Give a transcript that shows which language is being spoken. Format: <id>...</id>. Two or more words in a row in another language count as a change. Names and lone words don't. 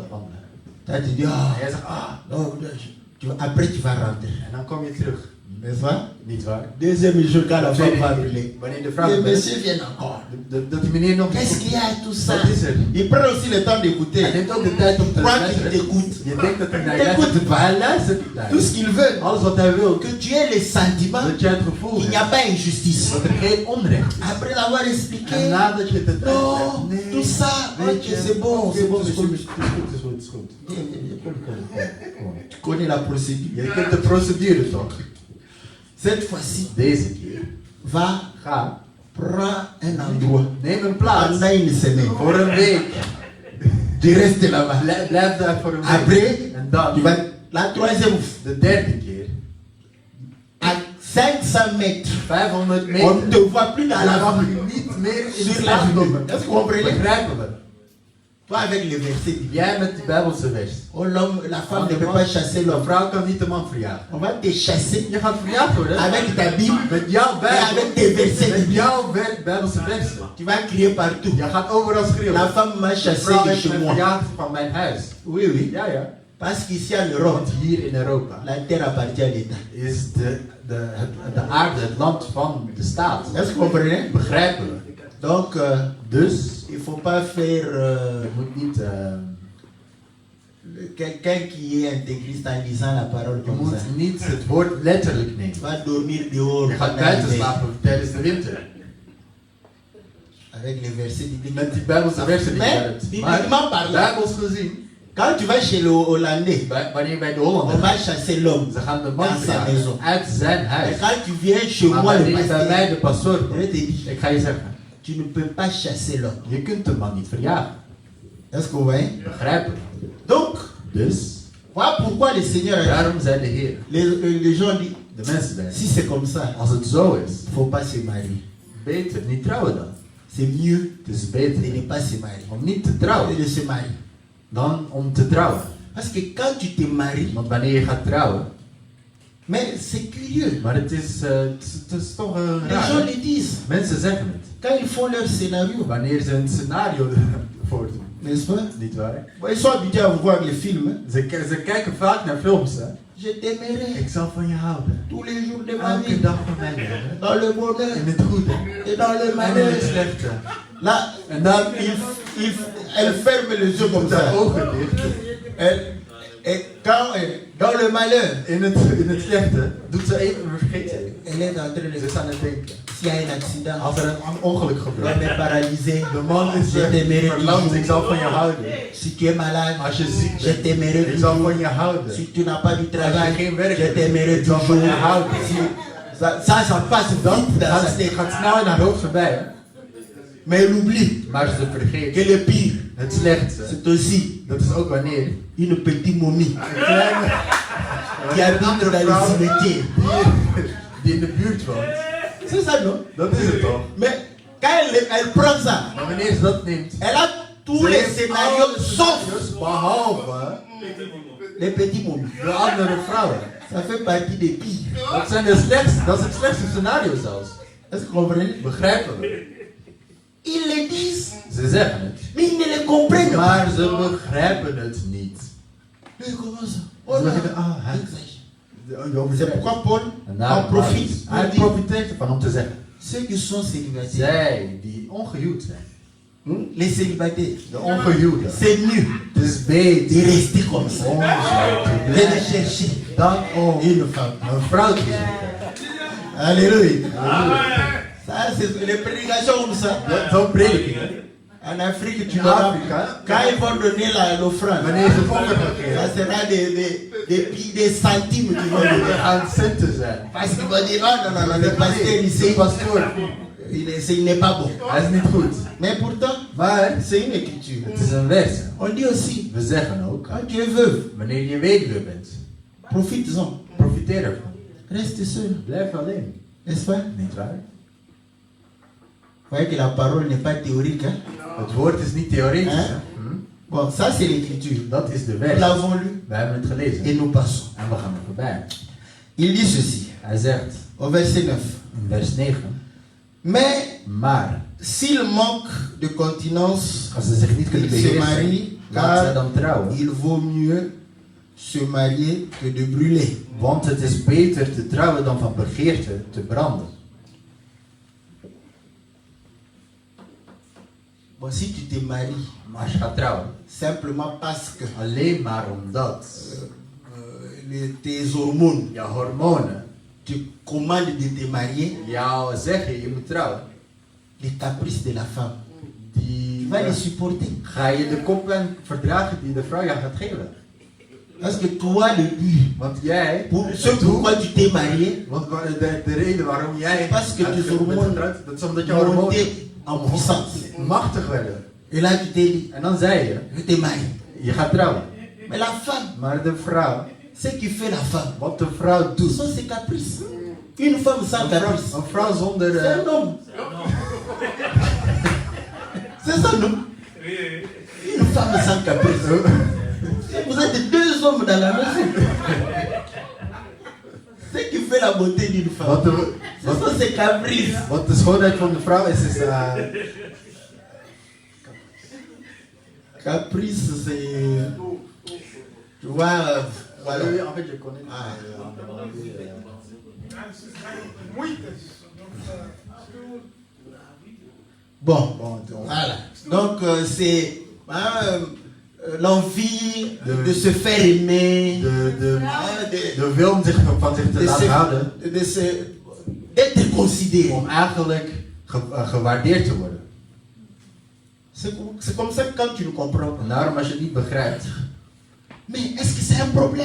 <fr>Toi, tu dis, ah,</fr> <nl>En jij zegt, ah.</nl> <fr>non, après tu vas rentrer.</fr> <nl>En dan kom je terug.</nl> <fr>N'est-ce pas?</fr> <nl>Niet waar?</nl> <fr>Deuxième jour, quand la femme va appeler.</fr> <nl>Wanneer de vrouw</nl> <fr>Les</fr> <nl>belt,</nl> <fr>messieurs viennent encore.</fr> <nl>dat die meneer nog...</nl> <fr>Qu'est-ce qu'il y a tout ça?</fr> <nl>Wat is er?</nl> <fr>Il prend aussi le temps d'écouter.</fr> <nl>Hij neemt ook de tijd om te</nl> <fr>Crois qu'il</fr> <nl>luisteren.</nl> <fr>t'écoute.</fr> <nl>Je denkt dat hij naar je</nl> <fr>Écoute</fr> <nl>luistert, maar</nl> <fr>pas.</fr> <nl>hij luistert niet naar</nl> <fr>Tout</fr> <nl>je.</nl> <fr>ce qu'il veut.</fr> <nl>Alles wat hij wil,</nl> <fr>Que tu aies le sentiment</fr> <nl>dat jij het gevoel</nl> <fr>qu'il n'y a</fr> <nl>hebt</nl> <fr>pas injustice.</fr> <nl>dat er geen onrecht is.</nl> <fr>Après l'avoir expliqué,</fr> <nl>En nadat je het</nl> <fr>non,</fr> <nl>nee,</nl> <fr>tout ça,</fr> <nl>weet</nl> <fr>ok,</fr> <nl>je,</nl> <fr>c'est bon,</fr> <nl>oké,</nl> <fr>c'est bon,</fr> <nl>het is</nl> <fr>c'est</fr> <nl>goed,</nl> <fr>bon.</fr> <nl>het is goed, het is goed.</nl> <fr>Tu connais la procédure.</fr> <nl>Je kent de procedure toch?</nl> <fr>Cette fois-ci,</fr> <nl>Deze keer.</nl> <fr>va,</fr> <nl>Ga,</nl> <fr>prends un endroit.</fr> <nl>neem een plaats</nl> <fr>Pendant une semaine.</fr> <nl>voor een week.</nl> <fr>Tu restes là-bas.</fr> <nl>Blijf daar voor een week.</nl> <fr>Après,</fr> <nl>En dan,</nl> <fr>tu vas, la troisième fois,</fr> <nl>de derde keer,</nl> <fr>à 500 mètres,</fr> <nl>500</nl> <fr>on ne</fr> <nl>meter.</nl> <fr>te voit plus dans la</fr> <nl>Dan mag</nl> <fr>rue.</fr> <nl>je niet meer in de</nl> <fr>Sur la</fr> <nl>straat</nl> <fr>rue.</fr> <nl>komen.</nl> <fr>Est-ce que vous comprenez?</fr> <nl>Begrijpen we?</nl> <fr>Toi avec le verset.</fr> <nl>Jij met die Bijbelse vers.</nl> <fr>Oh, l'homme, la femme ne peut pas chasser</fr> <nl>De</nl> <fr>l'homme.</fr> <nl>vrouw kan niet de man verjagen.</nl> <fr>On va te chasser</fr> <nl>Je gaat verjaagd worden</nl> <fr>avec ta Bible</fr> <nl>met jouw</nl> <fr>et</fr> <nl>Bijbel.</nl> <fr>avec tes versets.</fr> <nl>Met jouw Bijbelse versen.</nl> <fr>Tu vas crier partout.</fr> <nl>Je gaat overal schreeuwen.</nl> <fr>La femme m'a</fr> <nl>De</nl> <fr>chassé</fr> <nl>vrouw</nl> <fr>de</fr> <nl>heeft</nl> <fr>chez</fr> <nl>me</nl> <fr>moi.</fr> <nl>verjaagd van mijn huis.</nl> <fr>Oui, oui.</fr> <nl>Ja, ja.</nl> <fr>Parce qu'ici en Europe,</fr> <nl>Want hier in Europa</nl> <fr>la terre appartient à l'État.</fr> <nl>is de aarde het land van de staat.</nl> <fr>Est-ce que vous comprenez?</fr> <nl>Begrijpen we.</nl> <fr>Donc,</fr> <nl>Dus,</nl> <fr>il ne faut pas faire</fr> <nl>je moet niet...</nl> <fr>quelqu'un qui est intégriste en lisant la parole</fr> <nl>Je</nl> <fr>comme ça.</fr> <nl>moet niet het woord letterlijk nemen.</nl> <fr>Tu vas dormir dehors</fr> <nl>Je gaat</nl> <fr>pendant</fr> <nl>buiten</nl> <fr>l'hiver.</fr> <nl>slapen tijdens de winter.</nl> <fr>Avec les versets bibliques.</fr> <nl>Met die Bijbelse versen die je</nl> <fr>Mais,</fr> <nl>hebt.</nl> <fr>bibliquement</fr> <nl>Maar,</nl> <fr>parlant,</fr> <nl>Bijbels gezien,</nl> <fr>quand tu vas chez le Hollandais,</fr> <nl>wanneer bij de</nl> <fr>on</fr> <nl>Hollanders,</nl> <fr>va chasser l'homme.</fr> <nl>ze gaan de man</nl> <fr>Dans sa</fr> <nl>verjagen</nl> <fr>maison.</fr> <nl>uit zijn</nl> <fr>Et</fr> <nl>huis.</nl> <fr>quand tu viens chez</fr> <nl>Maar</nl> <fr>moi, le</fr> <nl>wanneer je bij mij de</nl> <fr>pasteur,</fr> <nl>pastoor</nl> <fr>je</fr> <nl>komt,</nl> <fr>te dis,</fr> <nl>ik ga je zeggen,</nl> <fr>tu ne peux pas chasser l'homme.</fr> <nl>je kunt de man niet verjagen.</nl> <fr>Est-ce que vous voyez?</fr> <nl>Begrijpen?</nl> <fr>Donc,</fr> <nl>Dus,</nl> <fr>voilà pourquoi le Seigneur a dit,</fr> <nl>daarom zei de Heer,</nl> <fr>les gens disent,</fr> <nl>de mensen bij,</nl> <fr>si c'est comme ça,</fr> <nl>als het zo is,</nl> <fr>il ne faut pas se marier.</fr> <nl>beter niet trouwen dan.</nl> <fr>C'est mieux</fr> <nl>Het is</nl> <fr>de</fr> <nl>beter</nl> <fr>ne pas se marier.</fr> <nl>om niet te trouwen</nl> <fr>De se marier.</fr> <nl>dan om te trouwen.</nl> <fr>Parce que quand tu te maries,</fr> <nl>Want wanneer je gaat trouwen,</nl> <fr>mais c'est curieux.</fr> <nl>maar het is toch</nl> <fr>Les</fr> <nl>raar.</nl> <fr>gens</fr> <nl>hè?</nl> <fr>le disent.</fr> <nl>Mensen zeggen het.</nl> <fr>Quand ils font leur scénario,</fr> <nl>Wanneer ze een scenario voordoen.</nl> <fr>n'est-ce pas?</fr> <nl>Niet waar?</nl> <fr>Bon, ils sont habitués à voir les films. Hein.</fr> <nl>Ze kijken vaak naar films. Hè?</nl> <fr>Je t'aimerai</fr> <nl>Ik zal van je houden.</nl> <fr>tous les jours de ma</fr> <nl>Elke</nl> <fr>vie,</fr> <nl>dag van mijn leven.</nl> <fr>dans le bonheur</fr> <nl>In het goede.</nl> <fr>et dans le</fr> <nl>En in</nl> <fr>malheur.</fr> <nl>het slechte.</nl> <fr>Là,</fr> <nl>En dan</nl> <fr>elle ferme les yeux comme</fr> <nl>doet</nl> <fr>ça.</fr> <nl>haar ogen dicht.</nl> <fr>Et quand, dans le malheur,</fr> <nl>In het slechte doet ze even vergeten.</nl> <fr>elle est en train de</fr> <nl>Ze is aan het denken.</nl> <fr>s'il y a un accident,</fr> <nl>Als er een ongeluk</nl> <fr>l'homme</fr> <nl>gebeurt.</nl> <fr>est paralysé,</fr> <nl>De man is</nl> <fr>je t'aimerai</fr> <nl>verlamd. Ik</nl> <fr>toujours.</fr> <nl>zal van je houden.</nl> <fr>Si tu es malade,</fr> <nl>Als je ziek</nl> <fr>je</fr> <nl>bent.</nl> <fr>t'aimerai</fr> <nl>Ik zal</nl> <fr>toujours.</fr> <nl>van je houden.</nl> <fr>Si tu n'as pas du</fr> <nl>Als je</nl> <fr>travail,</fr> <nl>geen werk</nl> <fr>je</fr> <nl>hebt.</nl> <fr>t'aimerai</fr> <nl>Ik zal van</nl> <fr>toujours.</fr> <nl>je houden.</nl> <fr>Si- ça passe vite dans sa</fr> <nl>Het tête. gaat snel in haar hoofd voorbij. Hè?</nl> <fr>Mais elle oublie</fr> <nl>Maar ze</nl> <fr>que</fr> <nl>vergeet.</nl> <fr>le pire,</fr> <nl>Het slechtste.</nl> <fr>c'est aussi</fr> <nl>Dat is ook wanneer</nl> <fr>une petite momie</fr> <nl>een kleine</nl> <fr>qui habite dans les cimetières.</fr> <nl>die in de buurt woont.</nl> <fr>C'est ça, non?</fr> <nl>Dat is het toch?</nl> <fr>Mais quand elle prend ça,</fr> <nl>Maar wanneer ze dat neemt.</nl> <fr>elle a tous les scénarios sauf</fr> <nl>Behalve</nl> <fr>les petits momies.</fr> <nl>de andere vrouwen.</nl> <fr>Ça fait partie des pires.</fr> <nl>Dat zijn de slechtste. Dat is het slechtste scenario zelfs.</nl> <fr>Est-ce que vous comprenez?</fr> <nl>Begrijpen we?</nl> <fr>Ils le disent,</fr> <nl>Ze zeggen het.</nl> <fr>mais ils ne le comprennent pas.</fr> <nl>Maar ze begrijpen het niet.</nl> <fr>Mais comment ça?</fr> <nl>Ze</nl> <fr>Oh là,</fr> <nl>zeggen, ah, hij-</nl> <fr>exagère. C'est pourquoi Paul</fr> <nl>En</nl> <fr>en</fr> <nl>daarom</nl> <fr>profite.</fr> <nl>Hij</nl> <fr>pour dire,</fr> <nl>profiteert ervan om te zeggen.</nl> <fr>ceux qui sont célibataires,</fr> <nl>Zij die ongehuwd zijn.</nl> <fr>les célibataires,</fr> <nl>De ongehuwden.</nl> <fr>c'est mieux</fr> <nl>Het is</nl> <fr>de</fr> <nl>beter</nl> <fr>rester comme ça.</fr> <nl>om zo te</nl> <fr>De</fr> <nl>blijven</nl> <fr>chercher</fr> <nl>dan om</nl> <fr>une femme.</fr> <nl>een vrouw te zoeken.</nl> <fr>Alléluia. Ça, c'est les prédications comme ça.</fr> <nl>Zo'n prediking. Hè?</nl> <fr>En Afrique, tu</fr> <nl>In</nl> <fr>verras,</fr> <nl>Afrika,</nl> <fr>quand ils vont donner l'offrande,</fr> <nl>wanneer ze het offer gaan</nl> <fr>ça</fr> <nl>geven,</nl> <fr>sera des centimes qui vont donner.</fr> <nl>gaan centen zijn.</nl> <fr>Parce qu'ils vont dire, oh non, non, non, le pasteur</fr> <nl>De</nl> <fr>ici,</fr> <nl>pastoor,</nl> <fr>il n'est pas bon.</fr> <nl>hij is niet goed.</nl> <fr>Mais pourtant,</fr> <nl>Maar</nl> <fr>c'est une écriture.</fr> <nl>het is een vers.</nl> <fr>On dit aussi,</fr> <nl>We zeggen ook,</nl> <fr>quand tu es veuve,</fr> <nl>wanneer je weduwe bent,</nl> <fr>profite-en.</fr> <nl>profiteer ervan.</nl> <fr>Reste seul.</fr> <nl>Blijf alleen.</nl> <fr>N'est-ce pas?</fr> <nl>Niet waar?</nl> <fr>Vous voyez que la parole n'est pas théorique. Hein?</fr> <nl>Het woord is niet theoretisch. Hè? Hè?</nl> <fr>Bon, ça c'est l'écriture.</fr> <nl>Dat is de</nl> <fr>Nous</fr> <nl>vers.</nl> <fr>l'avons lu</fr> <nl>We hebben het gelezen.</nl> <fr>et nous passons.</fr> <nl>En we gaan er voorbij.</nl> <fr>Il dit ceci,</fr> <nl>Hij zegt</nl> <fr>au verset 9.</fr> <nl>in vers 9.</nl> <fr>Mais</fr> <nl>Maar</nl> <fr>s'il manque de continence,</fr> <nl>als ze zich niet kunnen</nl> <fr>il se</fr> <nl>beheersen,</nl> <fr>marie,</fr> <nl>laat zij</nl> <fr>car</fr> <nl>dan trouwen.</nl> <fr>il vaut mieux se marier que de brûler.</fr> <nl>Want het is beter te trouwen dan van begeerte te branden.</nl> <fr>Bon, si tu te maries</fr> <nl>Maar als je gaat trouwen,</nl> <fr>simplement parce que</fr> <nl>alleen maar omdat</nl> <fr>tes hormones,</fr> <nl>jouw hormonen</nl> <fr>tu commandes de te marier,</fr> <nl>jou zeggen je moet trouwen,</nl> <fr>les caprices de la femme,</fr> <nl>die</nl> <fr>tu vas les supporter.</fr> <nl>ga je de koppijn verdragen die de vrouw jou gaat geven.</nl> <fr>Parce que toi, le but,</fr> <nl>Want jij,</nl> <fr>ce pourquoi tu t'es marié,</fr> <nl>want de reden waarom jij</nl> <fr>Parce que tes</fr> <nl>bent</nl> <fr>hormones</fr> <nl>getrouwd, dat is omdat jouw hormonen</nl> <fr>monter en puissance.</fr> <nl>machtig werden.</nl> <fr>Et là, tu t'es dit,</fr> <nl>En dan zei je,</nl> <fr>je t'ai marié.</fr> <nl>je gaat trouwen.</nl> <fr>Mais la femme,</fr> <nl>Maar de vrouw,</nl> <fr>ce qui fait la femme,</fr> <nl>wat de vrouw</nl> <fr>ce</fr> <nl>doet,</nl> <fr>sont ses caprices. Une femme sans caprice,</fr> <nl>een vrouw zonder...</nl> <fr>c'est un homme. C'est ça, non? Une femme sans caprice. Vous êtes deux hommes dans la maison. Ce qui fait la beauté d'une femme, ce sont ses caprices.</fr> <nl>Wat de schoonheid van de vrouw is</nl> <fr>Caprice, c'est. Tu vois, voilà. en fait, je connais. Bon, Bon, voilà. Donc, c'est l'envie de se faire aimer,</fr> <nl>de wil om van zich te laten houden,</nl> <fr>d'être considéré.</fr> <nl>om eigenlijk gewaardeerd te worden.</nl> <fr>C'est comme ça que quand tu ne comprends pas.</fr> <nl>En daarom als je het niet begrijpt,</nl> <fr>Mais est-ce que c'est un problème?</fr>